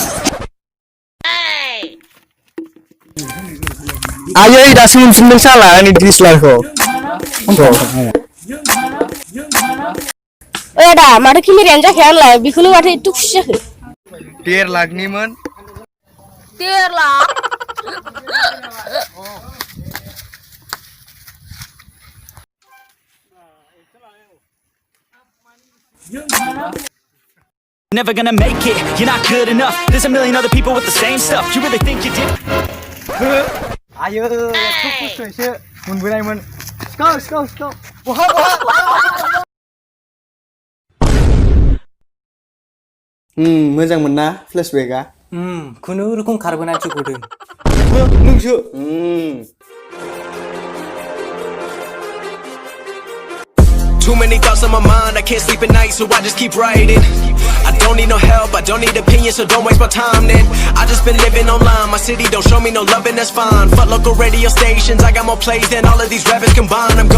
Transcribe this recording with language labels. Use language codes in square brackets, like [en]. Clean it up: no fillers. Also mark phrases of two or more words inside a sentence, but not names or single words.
[brx] आयै दासो मोनफिनदों साला आंनि डिएसएलआरखौ ओइ आदा माथो केमेरायानो जाखाया आंलाय बेखौनो माथो एथ' खुसि जाखो 1.5 लाखनिमोन 1.5 लाख [en] Never gonna make it, you're not good enough. There's a million other people with the same stuff. You really think you did? [brx] आयो खस्थ'यैसो मोनबोनायमोन सिखाव बहा मोजांमोन ना फ्लेशबेकआ खुनुरुखुम खारबोनानैसो गदों नोंसो [en] Too many thoughts on my mind, I can't sleep at night, so I just keep writing. I don't need no help, I don't need opinions, so don't waste my time then. I just been living online, my city don't show me no love and that's fine. Fuck local radio stations, I got more plays than all of these rappers combined.